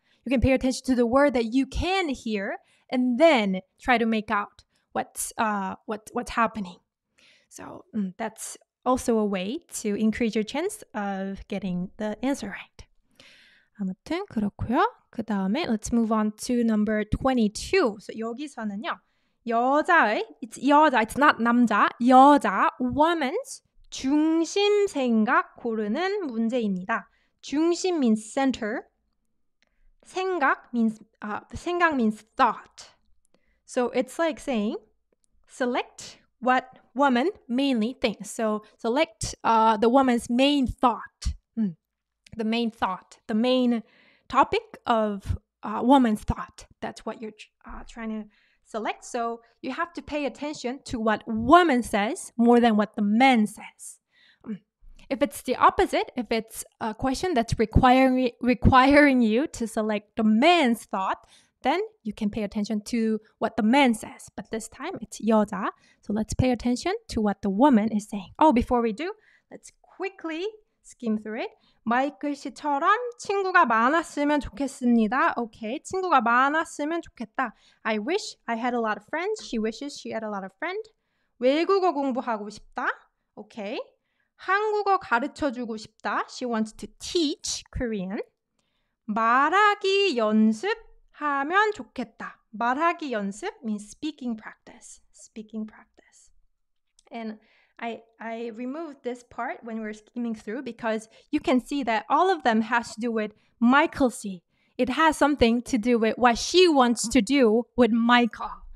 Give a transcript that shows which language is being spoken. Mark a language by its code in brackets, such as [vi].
[en] You can pay attention to the word that you can hear and then try to make out what's happening. So that's also a way to increase your chance of getting the answer right. [ko] 아무튼 그렇고요. 그 다음에 [en] let's move on to number 22. [ko] So 여기서는요. [en] it's not [ko] 남자, 여자, [en] woman's [ko] 중심 생각 고르는 문제입니다. [en] 중심 means center. 생각 means thought. So it's like saying select what woman mainly thinks. So select the woman's main thought. The main topic of woman's thought. That's what you're trying to select. So you have to pay attention to what woman says more than what the man says. If it's the opposite, if it's a question that's requiring you to select the man's thought, then you can pay attention to what the man says. But this time it's [ko] 여자. [en] So let's pay attention to what the woman is saying. Oh, before we do, let's quickly skim through it. [ko] 마이클 씨처럼 친구가 많았으면 좋겠습니다. Okay, 친구가 많았으면 좋겠다. [en] I wish I had a lot of friends. She wishes she had a lot of friends. [ko] 외국어 공부하고 싶다. Okay. 한국어 가르쳐주고 싶다. [en] She wants to teach Korean. [ko] 말하기 연습하면 좋겠다. 말하기 연습 [en] means speaking practice. Speaking practice. And I removed this part when we were skimming through because you can see that all of them has to do with Michael C. It has something to do with what she wants to do with Michael.